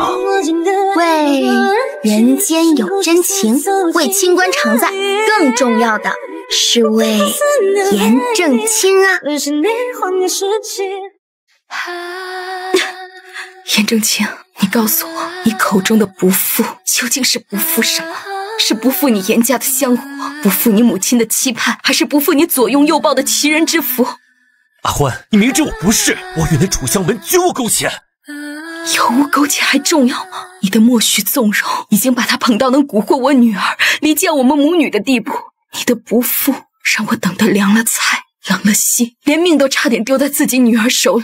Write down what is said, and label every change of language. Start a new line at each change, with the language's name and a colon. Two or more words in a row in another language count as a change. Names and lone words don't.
Chinese: 为人间有真情，为清官常在，更重要的是为严正清啊！严正清，你告訴我，你口中的不負究竟是不負什麼？是不負你嚴家的香火，不負你母親的期盼，還是不負你左擁右抱的齊人之福？阿歡，你明知我不是，我與那楚香文絕無苟且。有無苟且還重要嗎？你的莫須縱容已經把他捧到能蠱惑我女兒，離間我們母女的地步。你的不負讓我等得涼了菜，冷了心，連命都差點丟在自己女兒手裡。